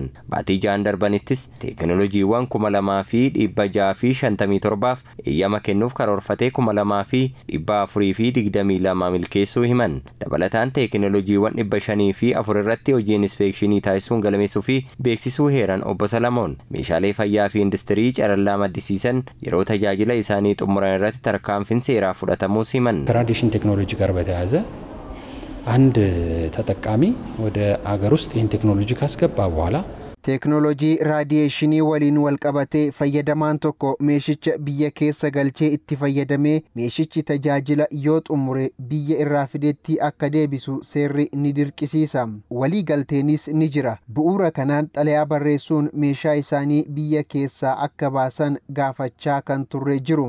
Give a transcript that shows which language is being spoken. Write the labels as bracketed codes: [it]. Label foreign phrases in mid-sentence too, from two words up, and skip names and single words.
[om] Baatii ja'an darbanittis teekinooloojiiwwan 2657 eeyyama kennuuf karoorfatee 2422 milkeessuu himan. Dabalataan teekinooloojiiwwan 504 irratti hojiin inspeekshinii taasisuun galmeessuu fi beeksisuu heeran obbo Salamoon. Meeshaalee fayyaa fi industirii carallaa maddisiisan yeroo tajaajila isaanii xumuran irratti tarkaanfiin seeraa fudhatamuu himan. [am] ከራዲዬሽን ቴክኖሎጂ ጋር በተያያዘ አንድ ተጠቃሚ ወደ አገር ውስጥ ይህን ቴክኖሎጂ ካስገባ በኋላ [om] Teknolojii raadiyeeshinii waliin walqabatee fayyadamaan tokko meeshicha biyya keessa galchee itti fayyadamee meeshichi tajaajila yoo xumure biyya irraa fideetti akka deebisu seerri ni dirqisiisa. Walii galteenis ni jira. Bu'uura kanaan xalayaa barreessuun meeshaa isaanii biyya keessaa akka baasan gaafachaa kan turre jiru.